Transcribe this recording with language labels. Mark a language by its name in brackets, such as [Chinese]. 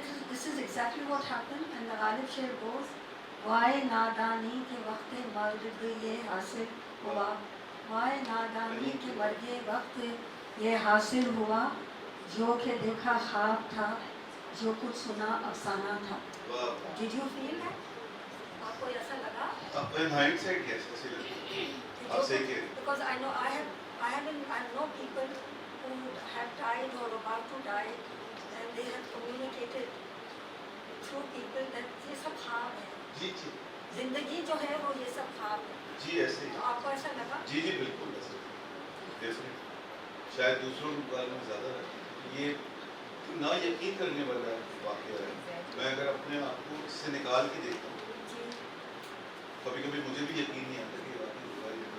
[English] This is exactly what happened, and the Ghalib share goes, [Urdu] وائے نادانی کے وقت مرگ یہ حاصل ہوا، وائے نادانی کے مرگ وقت یہ حاصل ہوا، جو کہ دیکھا خواب تھا، جو کچھ سنا افسانہ تھا. [English] Did you feel that? [Urdu] آپ کو ایسا لگا؟ [English] In hindsight, yes, [Urdu] ایسے لگا. آپ صحیح کہہ رہے ہیں. [English] Because I know I know people who have died or about to die, and they have communicated through people that [Urdu] یہ سب خواب ہے. جی جی زندگی جو ہے وہ یہ سب خواب ہے. جی ایسے ہی. تو آپ کو ایسا لگا؟ جی جی بالکل ایسے ڈیفینیٹ. شاید دوسروں کے بارے میں زیادہ رہتا ہے. یہ نا یقین کرنے والا واقعہ ہے. میں اگر اپنے آپ کو اس سے نکال کے دیکھتا ہوں، کبھی کبھی مجھے بھی یقین نہیں آتا کہ واقعی ہوا ہے.